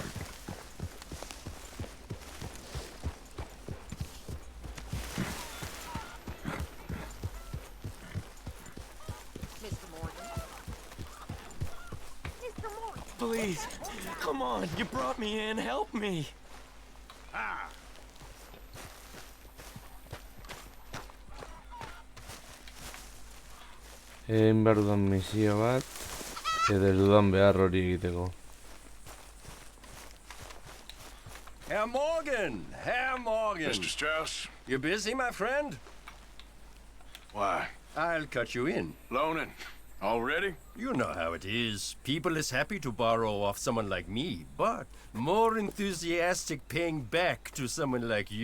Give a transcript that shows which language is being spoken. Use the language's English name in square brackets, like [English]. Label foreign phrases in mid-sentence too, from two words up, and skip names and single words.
[English] Mr. Morgan. Mr. Morgan. Please, come on. You brought me in. Help me. Ah. [Basque] Egin behar dudan misio bat, edo ez dudan behar hori egiteko. [German] Herr Morgan! Herr Morgan! [English] Mr. Strauss? You busy, my friend? Why? I'll cut you in. Loaning. Already? You know how it is. People is happy to borrow off someone like me, but more enthusiastic paying back to someone like you.